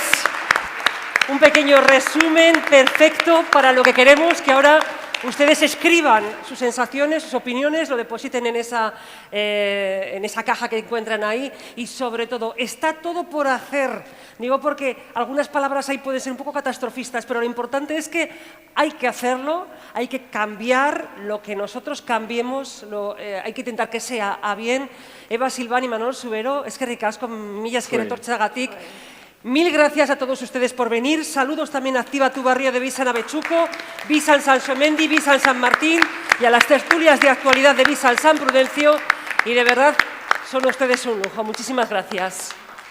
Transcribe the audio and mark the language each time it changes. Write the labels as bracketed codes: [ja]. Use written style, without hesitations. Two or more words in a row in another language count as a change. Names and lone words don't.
[es] Un pequeño resumen perfecto para lo que queremos que ahora ustedes escriban sus sensaciones, sus opiniones, lo depositen en esa caja que encuentran ahí y, sobre todo, está todo por hacer. Digo porque algunas palabras ahí pueden ser un poco catastrofistas, pero lo importante es que hay que hacerlo, hay que cambiar lo que nosotros cambiemos, hay que intentar que sea a bien. [eu] Eva Silván y Manuel Subero, eskerrik asko, mila esker etortzeagatik. [es] Mil gracias a todos ustedes por venir. Saludos también a Activa tu Barrio de Bizan Abechuco, Bizan Sansomendi, Bizan San Martín y a las tertulias de actualidad de Bizan San Prudencio. Y de verdad, son ustedes un lujo. Muchísimas gracias.